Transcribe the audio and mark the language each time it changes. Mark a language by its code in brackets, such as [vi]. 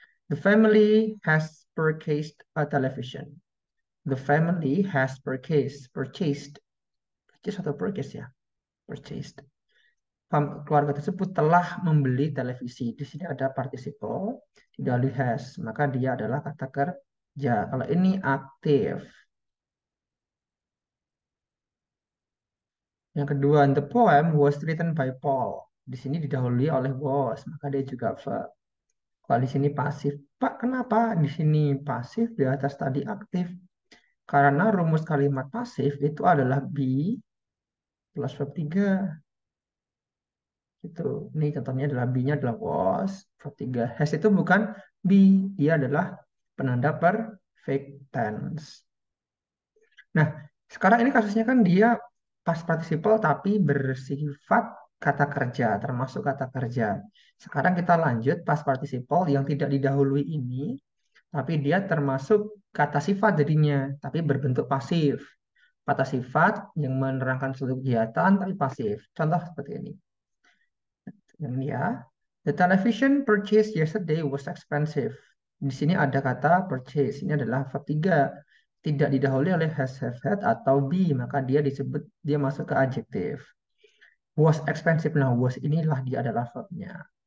[en] The family has purchased a television. The family has purchased atau purchase ya, purchased. [id] Keluarga tersebut telah membeli televisi. Di sini ada participle, didahului has, maka dia adalah kata kerja. Kalau ini aktif. Yang kedua, [en] the poem was written by Paul. [id] Di sini didahului oleh was, maka dia juga verb. Kalau di sini pasif. Pak, kenapa di sini pasif, di atas tadi aktif? Karena rumus kalimat pasif itu adalah be plus verb 3. Gitu. Ini contohnya adalah be-nya adalah was, verb 3. Has itu bukan be, dia adalah penanda perfect tense. Nah, sekarang ini kasusnya kan dia past participle tapi bersifat kata kerja, termasuk kata kerja. Sekarang kita lanjut past participle yang tidak didahului ini, tapi dia termasuk kata sifat jadinya, tapi berbentuk pasif. Kata sifat yang menerangkan suatu kegiatan tapi pasif. Contoh seperti ini. Yang ini ya, [en] the television purchased yesterday was expensive. [id] Di sini ada kata purchase. Ini adalah verb 3. Tidak didahului oleh has, have, had, atau be. Maka dia masuk ke adjektif. Was expensive. Nah, was inilah dia adalah verbnya.